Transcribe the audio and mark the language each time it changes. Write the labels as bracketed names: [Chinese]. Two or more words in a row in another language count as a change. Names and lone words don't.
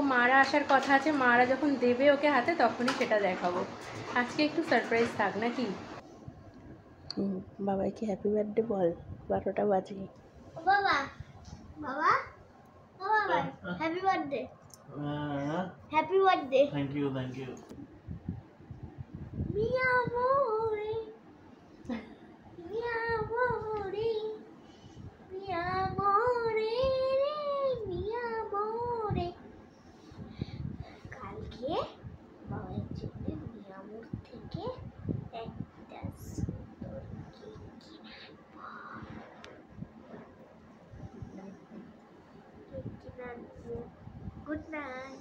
[Bangla] মারা আসার কথা আছে, মারা যখন দেবে ওকে হাতে তখনই সেটা দেখাবো। আজকে একটু সারপ্রাইজ থাক নাকি। বাবাইকে [English] happy birthday [Bangla] বল, 12টা বাজে। বাবা বাবা বাবা [English] happy birthday. happy birthday. thank you thank you. [Italian] Mi amore, mi amore, mi amore, mi amore. [Bangla] কালকে বাবার জন্য মিয়ামোর থেকে একটা সুন্দর কেক কিনে আনবো। [English] good night.